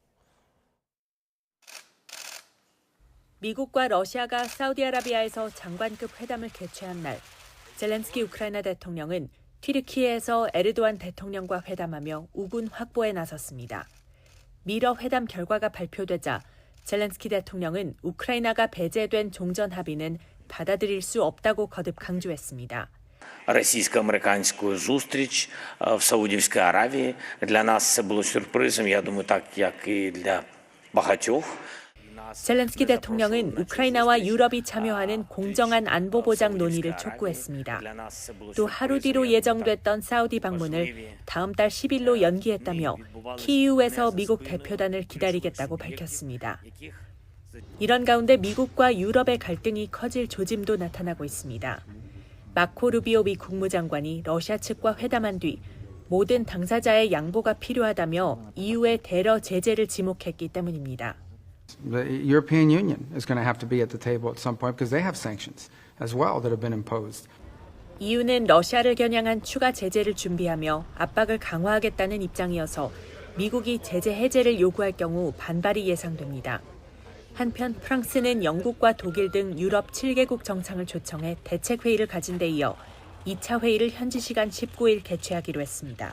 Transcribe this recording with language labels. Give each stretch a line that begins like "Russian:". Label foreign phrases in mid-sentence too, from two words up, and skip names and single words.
Korean: 미국과 러시아가 사우디아라비아에서 장관급 회담을 개최한 날, 젤렌스키 우크라이나 대통령은 튀르키예에서 에르도안 대통령과 회담하며 우군 확보에 나섰습니다. 미러 회담 결과가 발표되자 젤렌스키 대통령은 우크라이나가 배제된 종전 합의는 받아들일 수 없다고 거듭 강조했습니다.
Ukrainian: Російсько-американську зустріч в Саудівській Аравії для нас це було сюрпризом, я думаю, так як і для багатьох.
Korean: 젤렌스키 대통령은 우크라이나와 유럽이 참여하는 공정한 안보 보장 논의를 촉구했습니다. 또 하루 뒤로 예정됐던 사우디 방문을 다음 달 10일로 연기했다며 키이우에서 미국 대표단을 기다리겠다고 밝혔습니다. 이런 가운데 미국과 유럽의 갈등이 커질 조짐도 나타나고 있습니다. 마코 루비오 미 국무장관이 러시아 측과 회담한 뒤 모든 당사자의 양보가 필요하다며 EU의 테러 제재를 지목했기 때문입니다.
English: The European Union is going to have to be at the table at some point because they have sanctions as well that have been imposed.
Korean: EU는 러시아를 겨냥한 추가 제재를 준비하며 압박을 강화하겠다는 입장이어서 미국이 제재 해제를 요구할 경우 반발이 예상됩니다. 한편 프랑스는 영국과 독일 등 유럽 7개국 정상을 초청해 대책회의를 가진 데 이어 2차 회의를 현지 시간 19일 개최하기로 했습니다.